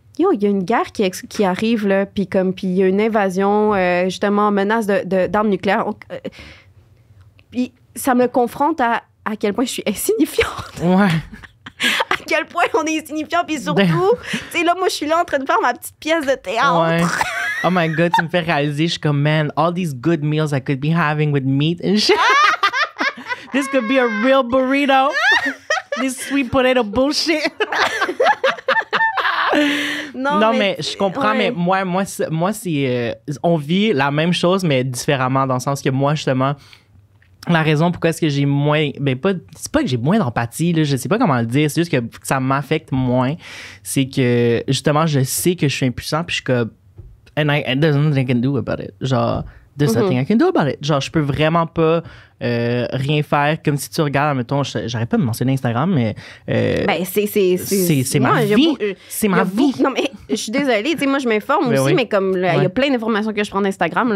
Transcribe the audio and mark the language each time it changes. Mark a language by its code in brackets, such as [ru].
[fr] Yo, il y a une guerre qui arrive, là, puis il y a une invasion, justement, menace d'armes nucléaires. Puis ça me confronte à quel point je suis insignifiante. Ouais. À quel point on est insignifiant, puis surtout, tu sais, là, moi, je suis là en train de faire ma petite pièce de théâtre. Ouais. [en] Oh my God, [fr] tu me fais réaliser, je suis comme, [en] man, all these good meals I could be having with meat and shit. This could be a real burrito. This sweet potato bullshit. [fr] Non, mais je comprends, mais moi c'est... on vit la même chose, mais différemment, dans le sens que moi, justement, la raison pourquoi est-ce que j'ai moins... c'est pas que j'ai moins d'empathie, là, je sais pas comment le dire, c'est juste que ça m'affecte moins. C'est que, justement, je sais que je suis impuissant, puis je suis comme... [en] And there's nothing I can do about it. [fr] Genre, [en] there's nothing I can do about it. [fr] Genre, je peux vraiment pas rien faire. Comme si tu regardes, mettons, j'arrête pas de mentionner Instagram, mais... c'est ma vie. C'est ma vie. Non, mais je suis désolée. Tu sais, moi, je m'informe aussi, mais comme il y a plein d'informations que je prends d'Instagram.